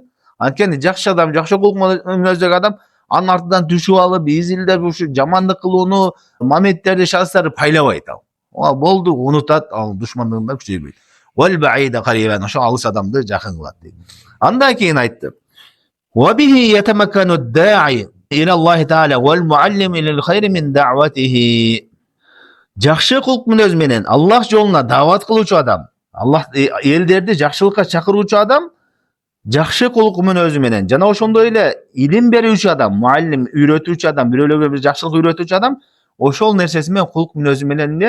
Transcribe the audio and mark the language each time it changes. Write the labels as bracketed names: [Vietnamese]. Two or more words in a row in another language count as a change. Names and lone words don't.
[Kyrgyz] Анткени жакшы адам, жакшы кулк мүнөздөгү адам анын артынан түшүп алып, изилдеп ушу жамандык кылууну, моменттерди, шанстарды пайлабайт ал. Болду, унутат, ал душмандыгын да күчөйбөйт. [Arabic] والبعيد قريبا, [Kyrgyz] ошо алыс адамды жакын кылат дейт. Андан кийин айтты: [Arabic] "وبه يتمكن الداعي إلى الله تعالى والمعلم للخير من دعوته". [Kyrgyz] Жакшы кулк мүнөз менен Аллах жолуна дават кылуучу адам, Аллах элдерди жакшылыкка чакыруучу адам жакшы кулк мүнөзү менен, жана ошондой эле илим берүүчү адам, муаллим, үйрөтүүчү адам, бирөөлөргө бир жакшылык үйрөтүүчү адам ошол нерсеси менен, кулк мүнөзү менен эмне?